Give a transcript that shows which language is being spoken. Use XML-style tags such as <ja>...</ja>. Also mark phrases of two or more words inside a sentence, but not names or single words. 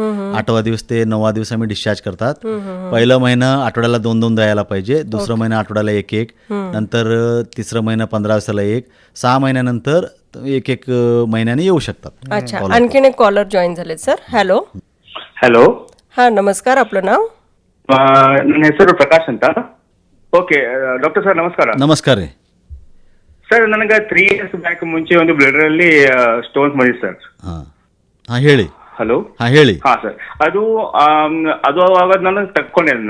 <mr>8वा दिवस ते 9वा दिवस आम्ही डिस्चार्ज करतात. पहिला महिना आठवड्याला 2-2 द्यायला पाहिजे, दुसरा महिना आठवड्याला 1-1, नंतर 3रा महिना 15 दिवसाला 1, 6 महिन्यानंतर 1-1 महिन्याने येऊ शकतात. अच्छा. आणखीन एक</mr> <en>caller join</en> <mr>झालेत सर. हॅलो.</mr> <kn>ಹಲೋ.</kn> <mr>हां, नमस्कार. आपलं नाव?</mr> <kn>ನನ್ನ ಹೆಸರು ಪ್ರಕಾಶ್ ಅಂತ.</kn> <en>okay doctor sir</en> <kn>ನಮಸ್ಕಾರ. ನಮಸ್ಕಾರ ರೀ. ಸರ್ ನನಗೆ 3</kn> <en>years back</en> <kn>ಮುಂಚೆ ಒಂದು ಬ್ಲಡರ್ ಅಲ್ಲಿ ಸ್ಟೋನ್ಸ್ ಬಂದಿದೆ ಸರ್. ಹಾಂ ಹಾಂ ಹೇಳಿ. ಹಲೋ. ಹಾಂ ಹೇಳಿ. ಹಾ ಸರ್, ಅದು ಅದು ಅವಾಗ ನಾನು ತಕ್ಕೊಂಡೆ ಅದನ್ನ.</kn>